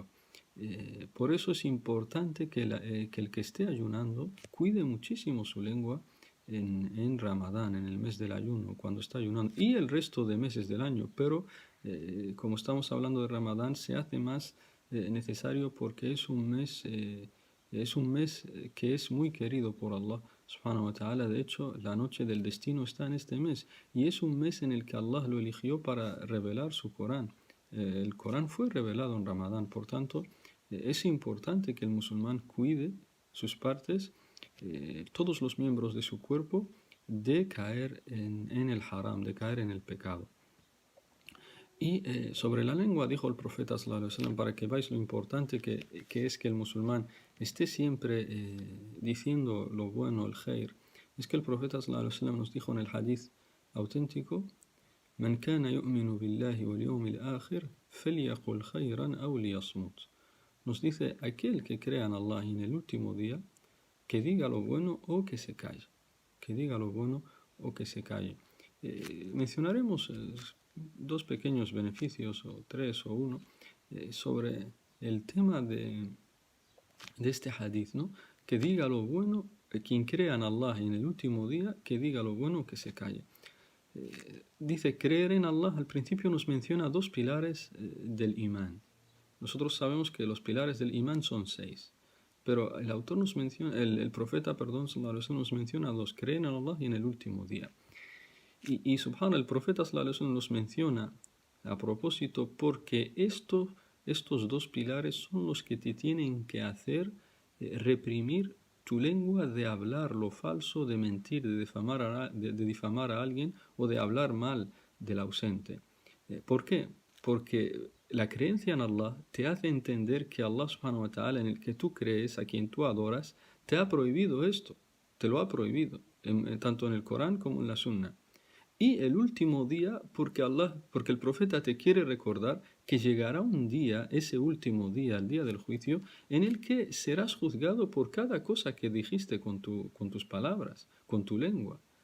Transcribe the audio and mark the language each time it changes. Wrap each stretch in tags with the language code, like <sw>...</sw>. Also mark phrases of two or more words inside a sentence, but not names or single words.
<es>Por eso es importante que el que esté ayunando cuide muchísimo su lengua en Ramadán, en el mes del ayuno, cuando está ayunando, y el resto de meses del año, pero como estamos hablando de Ramadán, se hace más necesario porque es un mes que es muy querido por Allah</es> <ar>سبحانه وتعالى.</ar> <es>De hecho, la noche del destino está en este mes, y es un mes en el que Allah lo eligió para revelar su Corán. El Corán fue revelado en Ramadán, por tanto, es importante que el musulmán cuide sus partes, todos los miembros de su cuerpo, de caer en el haram, de caer en el pecado. Y sobre la lengua dijo el profeta</es> <ar>صلى الله عليه وسلم,</ar> <es>para que veáis lo importante que es que el musulmán esté siempre diciendo lo bueno, el khair. Es que el profeta</es> <ar>صلى الله عليه وسلم</ar> <es>nos dijo en el hadith auténtico:</es> <ar>من كان يؤمن بالله واليوم الآخر فليقل خيرا أو ليصمت.</ar> <es>Nos dice, aquel que crea en Allah y en el último día, que diga lo bueno o que se calle. Que diga lo bueno o que se calle. Mencionaremos dos pequeños beneficios, o tres o uno, sobre el tema de este hadith, ¿no? Que diga lo bueno, quien crea en Allah y en el último día, que diga lo bueno o que se calle. dice creer en Allah. Al principio nos menciona dos pilares del imán. Nosotros sabemos que los pilares del imán son 6. Pero el autor nos menciona, el profeta, perdón,</es> <ar>صلى الله عليه وسلم,</ar> <es>nos menciona dos: creer en Allah y en el último día. Y subhanallah, el profeta</es> <ar>صلى الله عليه وسلم</ar> <es>nos menciona a propósito porque estos dos pilares son los que te tienen que hacer reprimir tu lengua de hablar lo falso, de mentir, de difamar a alguien o de hablar mal del ausente. ¿Por qué? Porque la creencia en Allah te hace entender que Allah</es> <ar>سبحانه وتعالى,</ar> <es>en el que tú crees, a quien tú adoras, te ha prohibido esto, te lo ha prohibido, tanto en el Corán como en la Sunna. Y el último día, porque el profeta te quiere recordar que llegará un día, ese último día, el día del juicio, en el que serás juzgado por cada cosa que dijiste con tus palabras, con tu lengua.</es>